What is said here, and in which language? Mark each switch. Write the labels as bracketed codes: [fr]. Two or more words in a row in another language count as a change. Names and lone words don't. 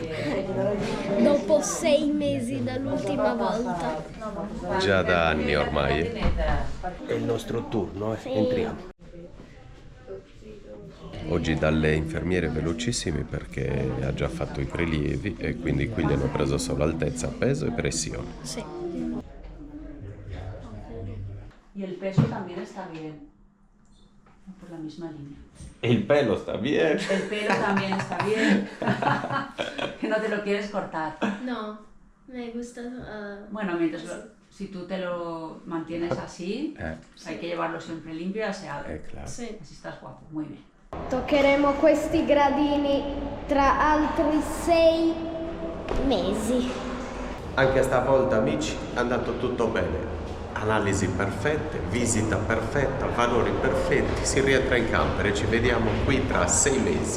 [it] Dopo 6 mesi dall'ultima volta. Già da anni ormai. È il nostro turno, Sì. Entriamo. Oggi dalle infermiere velocissime perché ha già fatto i prelievi e quindi qui gli hanno preso solo altezza, peso e pressione. Sì. [es] Y el peso también está bien, por la misma línea. [it] E il pelo sta bene. [es] El pelo también está bien, que no te lo quieres cortar. No, me gusta. Bueno, si tú te lo mantienes así, hay que llevarlo siempre limpio y aseado. Claro. [it] Sì. [es] Así estás guapo, muy bien. [it] Toccheremo questi gradini tra altri 6 mesi. Anche stavolta, amici, è andato tutto bene. analisi perfette, visita perfetta, valori perfetti, si rientra in camper e ci vediamo qui tra 6 mesi.